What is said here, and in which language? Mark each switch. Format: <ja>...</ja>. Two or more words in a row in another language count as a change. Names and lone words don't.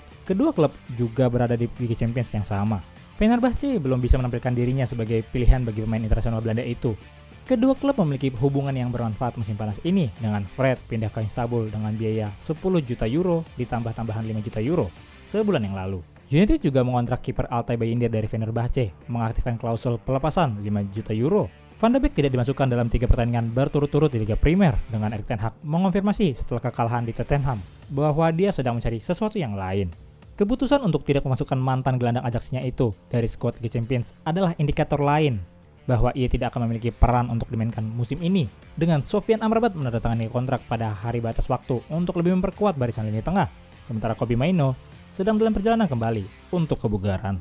<id>Kedua klub juga berada di Liga Champions yang sama. Fenerbahce belum bisa menampilkan dirinya sebagai pilihan bagi pemain internasional Belanda itu. Kedua klub memiliki hubungan yang bermanfaat musim panas ini dengan Fred pindah ke Istanbul dengan biaya 10 juta euro ditambah tambahan 5 juta euro sebulan yang lalu. United juga mengontrak kiper Altay Bayindir dari Fenerbahce, mengaktifkan klausul pelepasan 5 juta euro. Van de Beek tidak dimasukkan dalam 3 pertandingan berturut-turut di Liga Primer dengan Erik ten Hag mengonfirmasi setelah kekalahan di Tottenham bahwa dia sedang mencari sesuatu yang lain. Keputusan untuk tidak memasukkan mantan gelandang Ajax-nya itu dari skuad Liga Champions adalah indikator lain bahwa ia tidak akan memiliki peran untuk dimainkan musim ini, dengan Sofyan Amrabat menandatangani kontrak pada hari batas waktu untuk lebih memperkuat barisan lini tengah, sementara Kobbie Mainoo sedang dalam perjalanan kembali untuk kebugaran.</id>